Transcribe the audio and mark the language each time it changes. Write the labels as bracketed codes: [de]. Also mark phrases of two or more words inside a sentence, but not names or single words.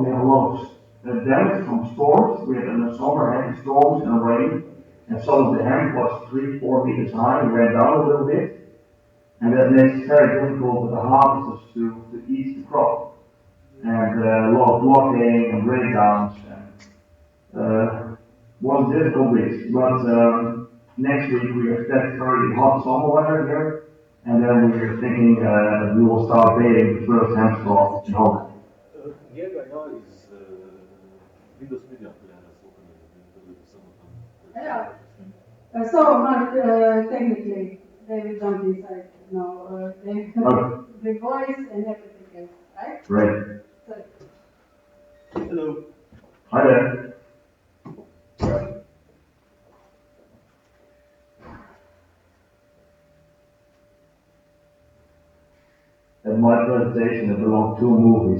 [en] We have a lot of damage from storms. We had in the summer heavy storms and rain, and some of the hemp was 3-4 meters high and went down a little bit, and that makes it very difficult for the harvesters to eat the crop, and a lot of blocking and breakdowns, and was difficult weeks. But next week we expect very hot summer weather here, and then we're thinking we will start bathing the first hemp crop in Holland. [sl] Njega ja iz Windows Media Playera slukam samo tam. [en] Yeah. So, Mark, technically, they will jump inside. No, they the voice and everything else, right? Right. So, Hello. Hi there. In my presentation, there belong 2 movies.